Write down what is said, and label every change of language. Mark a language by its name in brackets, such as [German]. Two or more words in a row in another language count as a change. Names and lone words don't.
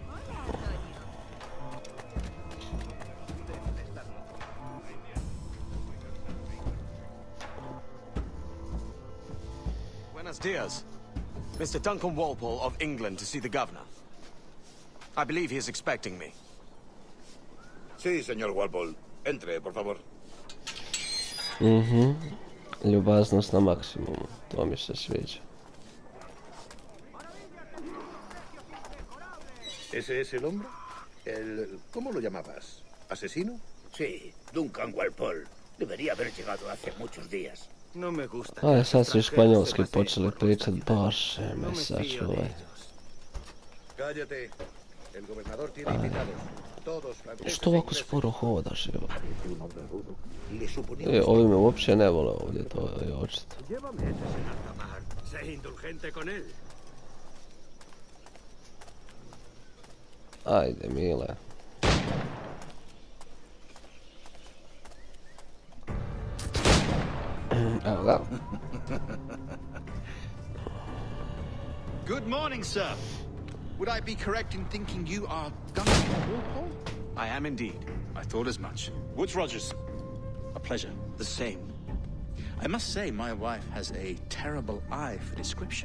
[Spanish] Buenos dias. [English] Mr. Duncan Walpole of England to see the governor. I believe he is expecting me. [Spanish] Sí, señor Walpole. Entre, por favor. [Croatian] Ljubaznost na maksimumu, to mi se sviđa. [Spanish] ¿Ese es el hombre? ¿Cómo lo llamabas? ¿Asesino? Sí, Duncan Walpole. Debería haber llegado hace muchos días. No me gusta. [Croatian] Aj, sad su i španjolski počeli pričat, bože me sačuvaj. [Spanish] Cállate. El gobernador tiene invitados. Todos franceses. [Croatian] Što ovako sporo hodaš, evo? [Spanish] Le suponía. [Croatian] Ovi me uopće ne vole ovdje, to je očito. [Spanish] Sé indulgente con él. [Croatian] Ajde, mile. Evo ga. [English] Good morning, sir. Would I be correct in thinking you are Duncan Walpole? I am indeed. I thought as much. Woods Rogers. A pleasure. The same. I must say, my wife has a terrible eye for description.